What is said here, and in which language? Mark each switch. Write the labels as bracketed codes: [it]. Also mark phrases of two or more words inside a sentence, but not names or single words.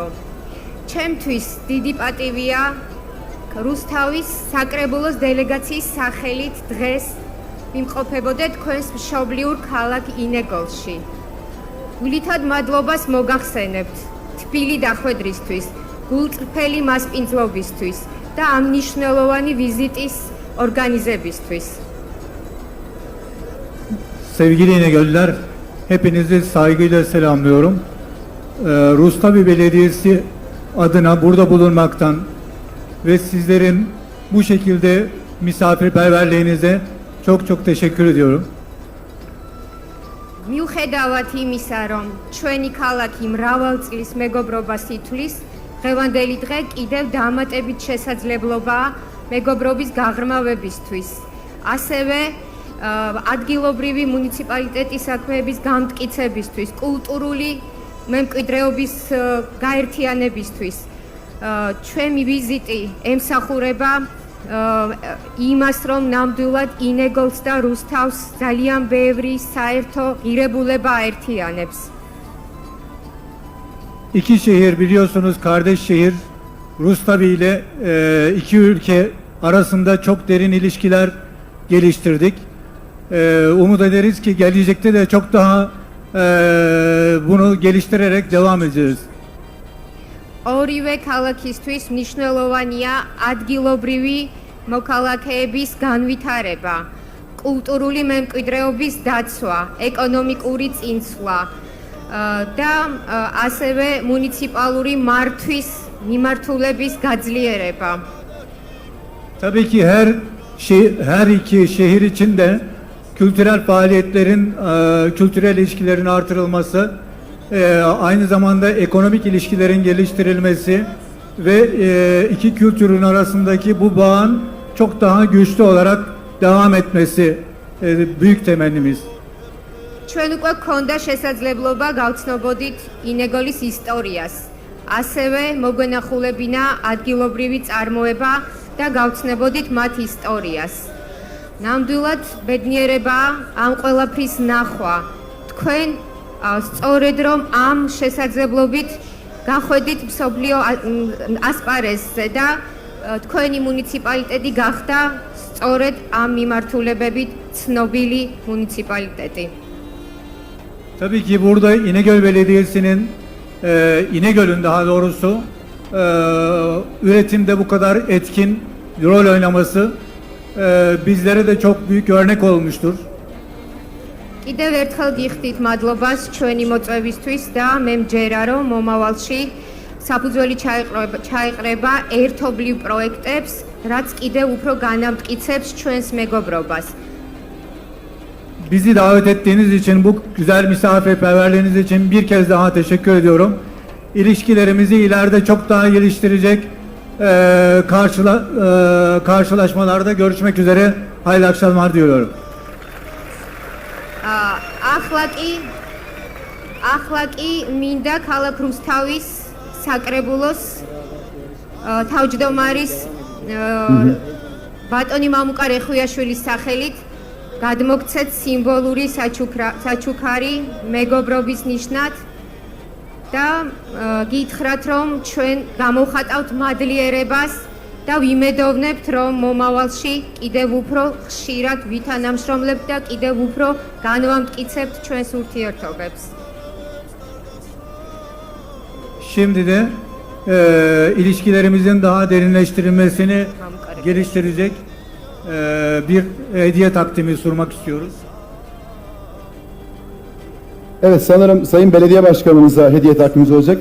[ka] ჩემთვის დიდი პატივია რუსთავის საკრებულოს დელეგაციის სახელით დღეს ვიმყოფებოდე თქვენს მშობლიურ ქალაქ ინეგოლში. გულითად მადლობას მოგახსენებთ თბილი დახვედრისთვის, გულწრფელი მასპინძლობისთვის და ამ მნიშვნელოვანი vizitის ორგანიზებისთვის. [tr] Sevgili İnegöllüler, hepinizi saygıyla selamlıyorum. Rustavi Belediyesi adına burada bulunmaktan ve sizlerin bu şekilde misafirperverliğinize çok teşekkür ediyorum. [ka] მიუხედავად იმისა, რომ ჩვენი ქალაქი მრავალ წლის მეგობრობას ითვლის, დღევანდელი დღე კიდევ დამატებით შესაძლებლობაა მეგობრობის გაღრმავებისთვის. ასევე ადგილობრივი მუნიციპალიტეტის საქმეების გამტკიცებისთვის, კულტურული მემკვიდრეობის გაერთიანებისთვის. ჩვენი ვიზიტი ემსახურება იმას, რომ ნამდვილად ინეგოლს და რუსთავს ძალიან ბევრი საერთო ღირებულება აერთიანებს. [tr] İki şehir biliyorsunuz kardeş şehir. Rustavi ile iki ülke arasında çok derin ilişkiler geliştirdik. Umut ederiz ki gelecekte de çok daha bunu geliştirerek devam edeceğiz. [ka] ორივე ქალაქისთვის მნიშვნელოვანია ადგილობრივი მოქალაქეების განვითარება, კულტურული მემკვიდრეობის დაცვა, ეკონომიკური წინსვლა და ასევე მუნიციპალური მართვის მიმართულების გაძლიერება. [tr] Tabii ki her iki şehir için de kültürel faaliyetlerin, kültürel ilişkilerin artırılması, aynı zamanda ekonomik ilişkilerin geliştirilmesi ve iki kültürün arasındaki bu bağın çok daha güçlü olarak devam etmesi büyük temennimiz. [ka] ჩვენ უკვე გქონდა შესაძლებლობა გავცნობოდით ინეგოლის ისტორიას. ასევე მოგვენახულებინა ადგილობრივი წარმოება და გავცნობოდით მათ ისტორიას. ნამდვილად ბედნიერება ამ ყველაფრის ნახვა. თქვენ სწორედ რომ ამ შესაძლებლობით გახვედით მსოფლიო ასპარეზზე და თქვენი მუნიციპალიტეტი გახდა სწორედ ამ მიმართულებებით ცნობილი მუნიციპალიტეტი. [tr] Tabii ki burada İnegöl Belediyesi'nin İnegöl'ün daha doğrusu üretimde bu kadar etkin rol oynaması bizlere de çok büyük örnek olmuştur. [ka] კიდევ ერთხელ გიხდით მადლობას ჩვენი მოწვევისთვის და მე მჯერა რომ მომავალში საფუძველი ჩაიყრება ერთობლივ პროექტებს, რაც კიდევ უფრო განამტკიცებს ჩვენს მეგობრობას. [tr] Bizi davet ettiğiniz için, bu güzel misafirperverliğiniz için bir kez daha teşekkür ediyorum. İlişkilerimizi ileride çok daha geliştirecek karşılaşmalarda görüşmek üzere. Hayırlı akşamlar diliyorum. [ka] ახლა კი მინდა ქალაქ რუსთავის საკრებულოს თავმჯდომარის ბატონი მამუკა რეხვიაშვილის სახელით გადმოგცეთ სიმბოლური საჩუქარი მეგობრობის ნიშნად და გითხრათ რომ ჩვენ გამოვხატავთ მადლიერებას და ვიმედოვნებთ რომ მომავალში კიდევ უფრო ხშირად ვითანამშრომლებთ და კიდევ უფრო განვამტკიცებთ ჩვენს ურთიერთობებს. [tr] Şimdi de ilişkilerimizin daha derinleştirilmesini geliştirecek bir hediye takdimi sunmak istiyoruz. Evet, sanırım Sayın Belediye Başkanımıza hediye takdimimiz olacak.